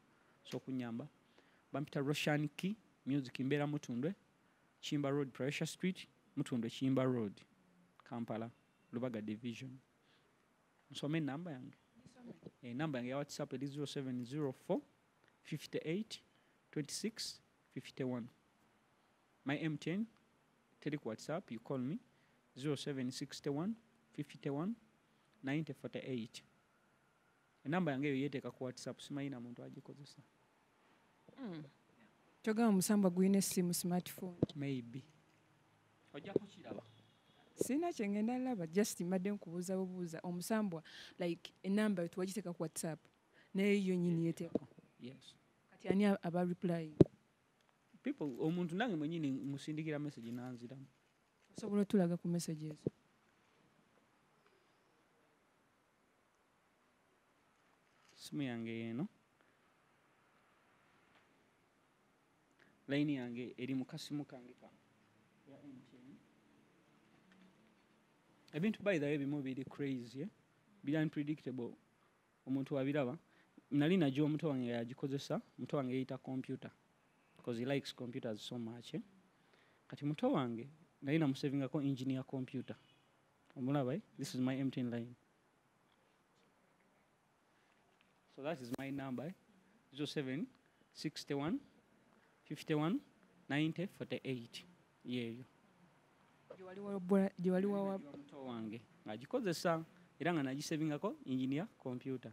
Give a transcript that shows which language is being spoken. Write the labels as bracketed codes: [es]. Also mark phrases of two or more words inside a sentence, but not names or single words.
[lg] So okunyamba bampita Roshan Key music mbeera Mutundwe Chimba Road Pressure Street Mutundwe Chimba Road Kampala Lubaga Division. Nsome enamba yange. Enamba yange ya WhatsApp eri 0704 58 26 51. [en] My MTN [lg] teri ku WhatsApp, [en] you call me 0761 51 90 48. [lg] Enamba yange eyo yeteeka ku WhatsApp simanyi na muntu agikozesa. Kyogamba omusambwa gulina essimu smartphone. Maybe. Ojja kukiraba. Sina kyengenda laba just mbadde nkubuuza bubuuza omusambwa like enamba yo tuwagiteeka ku WhatsApp naye yo nyini yeteeka. [en] Yes. [lg] Kati ani aba reply? People omuntu nange mwennyini musindikira message nanziramu. Osobola otulaga ku messages. Simu yange eno. line yange eri mu kasimu kange ka ya MTN. Ebintu [en] by the way [lg] bimu biri crazy, biri unpredictable. Omuntu wabiraba nali najjo omuto wange yagikozesa, muto wange yeyita computer [en] because he likes computers so much. [lg] Kati muto wange nali namusavingako [en] engineer computer. [lg] Omulaba, [en] this is my MTN line. So that is my number, 07 61 51 90 48. [lg] Yeyo. Gye wali wawa Muto wange agikozesa era nga nagisavingako [en] engineer computer.